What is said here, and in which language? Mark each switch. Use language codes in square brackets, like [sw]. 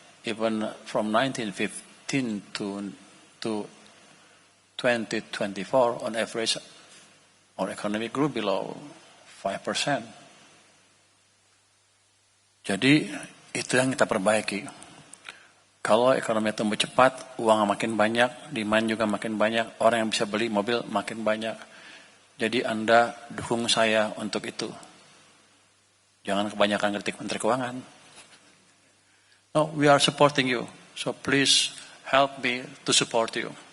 [en] Even from 1915 to 2024, on average, our economy grew below 5%. [id] Jadi, itu yang kita perbaiki. Kalau ekonomi tumbuh cepat, uang makin banyak, demand juga makin banyak, orang yang bisa beli mobil makin banyak. Jadi Anda dukung saya untuk itu. Jangan kebanyakan kritik Menteri Keuangan. [en] No, we are supporting you. So please help me to support you.